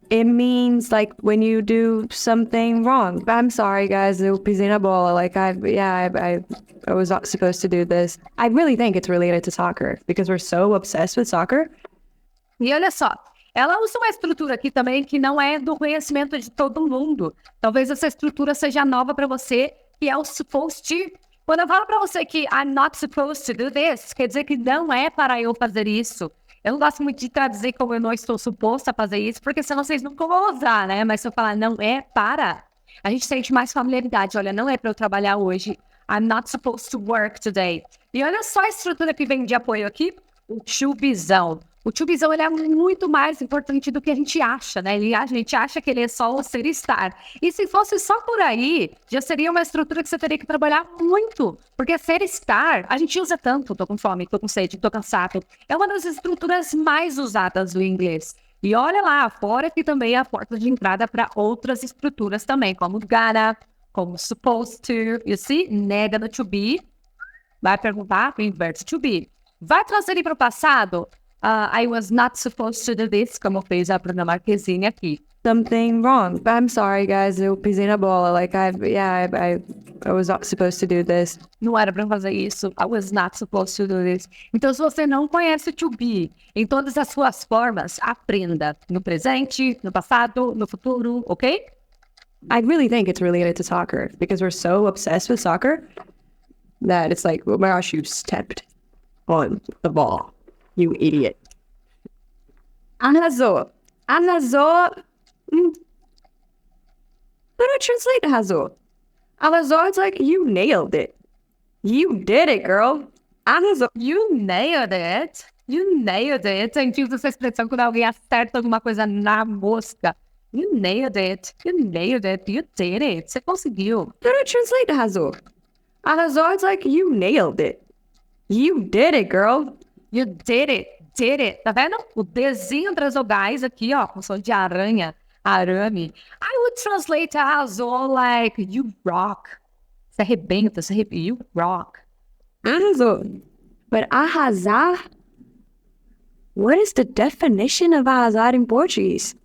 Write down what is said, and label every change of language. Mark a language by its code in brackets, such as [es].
[en] It means like when you do something wrong. I'm sorry, guys. [pt] Eu pisei na bola. [en] Like I was not supposed to do this. I really think it's related to soccer because we're so obsessed with soccer. [pt] E olha só, ela usa uma estrutura aqui também que não é do conhecimento de todo mundo. Talvez essa estrutura seja nova para você, que é o supposed to. Quando eu falo para você que [en] I'm not supposed to do this, [pt] quer dizer que não é para eu fazer isso. Eu não gosto muito de traduzir como eu não estou suposta a fazer isso, porque senão vocês nunca vão usar, né? Mas se eu falar não é para, a gente sente mais familiaridade. Olha, não é para eu trabalhar hoje. [en] I'm not supposed to work today. [pt] E olha só a estrutura que vem de apoio aqui, o to bezão. O to bezão, ele é muito mais importante do que a gente acha, né? A gente acha que ele é só o ser estar. E se fosse só por aí, já seria uma estrutura que você teria que trabalhar muito. Porque ser estar, a gente usa tanto, tô com fome, tô com sede, tô cansado. É uma das estruturas mais usadas do inglês. E olha lá, fora que também é a porta de entrada para outras estruturas também, como gotta, como supposed to, [en] you see? [pt] Nega no to be, vai perguntar, inverte to be. Vai transferir para o passado? [en] I was not supposed to do this, [pt] como fez a Bruna Marquezine aqui. [en] Something wrong. I'm sorry, guys. [pt] Eu pisei na bola. [en] Like I was not supposed to do this. [pt] Não era para fazer isso. [en] I was not supposed to do this. [pt] Então, se você não conhece to be em todas as suas formas, aprenda no presente, no passado, no futuro, ok? [en] I really think it's related to soccer because we're so obsessed with soccer that it's like, oh my gosh, you stepped on the ball. You idiot. Arrasou. Arrasou. How do I translate arrasou? Arrasou, it's like, you nailed it. You did it, girl. Arrasou. You nailed it. You nailed it. [pt] A gente usa essa expressão quando alguém acerta alguma coisa na mosca. [en] You nailed it. You nailed it. You did it. [pt] Você conseguiu. [en] How do I translate arrasou? Arrasou, it's like, you nailed it. You did it, girl. You did it. Did it. [pt] Tá vendo? O desenho entre as vogais aqui, ó, com som de aranha, arame. [en] I would translate arrasou like you rock. [pt] Você arrebenta, [en] you rock. Arrasou. But arrasar? What is the definition of arrasar in Portuguese?